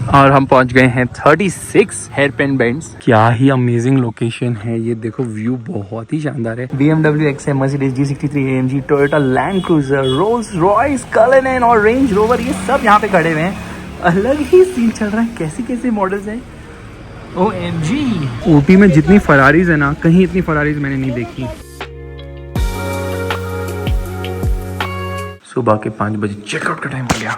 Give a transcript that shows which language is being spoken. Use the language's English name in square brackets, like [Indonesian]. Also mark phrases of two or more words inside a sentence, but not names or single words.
[Hindi] और हम पहुंच गए हैं 36 [English] hairpin bends. [Hindi] क्या ही [English] amazing location [Hindi] है ये, देखो व्यू बहुत ही शानदार है। BMW XM, Mercedes G63 AMG, Toyota Land Cruiser, Rolls Royce, Cullinan और रेंज रोवर, ये सब यहाँ पे खड़े हुए हैं। अलग ही सीन चल रहा है, कैसे कैसे मॉडल्स हैं। OMG, ऊटी में जितनी फरारीज है ना, कहीं इतनी फरारीज मैंने नहीं देखी। सुबह के 5 बजे चेकआउट का टाइम हो गया।